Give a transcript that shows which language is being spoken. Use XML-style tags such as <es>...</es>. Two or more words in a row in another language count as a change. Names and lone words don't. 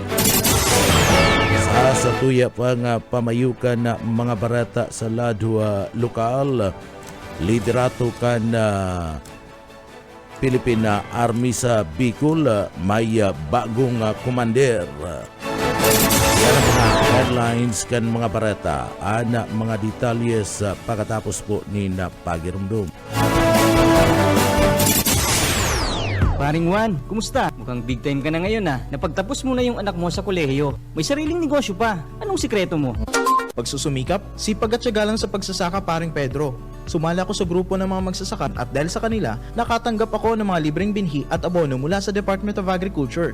<bik>Sa tuya pa nga pamayukan na mga barata sa lado lokal, liderato kana Philippine Army sa Bicol, may bagong commander. Yan ang mga headlines kan mga barata, ana mga detalyes pagkatapos po ni napagirumdum.</bik> <tl>Paring Juan, kumusta? Mukhang</tl> <en>big time</en> <tl>ka na ngayon Napagtapos mo na yung anak mo sa kolehiyo. May sariling negosyo pa. Anong sikreto mo? Pagsusumikap, sipag at tiyaga lang sa pagsasaka, paring Pedro. Sumali ako sa grupo ng mga magsasaka at dahil sa kanila, nakatanggap ako ng mga libreng binhi at abono mula sa Department of Agriculture.</tl>